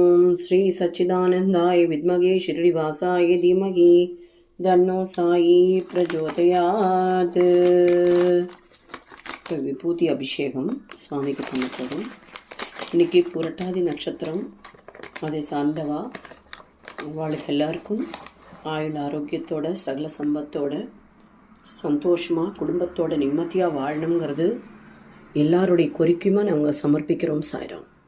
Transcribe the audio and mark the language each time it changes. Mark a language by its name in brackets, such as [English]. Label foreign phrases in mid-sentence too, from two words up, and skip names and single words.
[Sanskrit] श्री सच्चिदानंदाय विद्महे शिरडिवासाय धीमहि तन्नो साई प्रचोदयात्. [Tamil] விபூதி அபிஷேகம் சுவாமிக்கு பண்ண போதும். இன்றைக்கி புரட்டாதி நட்சத்திரம், அதை சார்ந்தவா அவளுக்கு எல்லாருக்கும் ஆயுள் ஆரோக்கியத்தோட சகல சம்பத்தோட சந்தோஷமாக குடும்பத்தோட நிம்மதியாக வாழணுங்கிறது எல்லாருடைய கோரிக்கையுமா நாங்கள் சமர்ப்பிக்கிறோம் சாய்ராம்.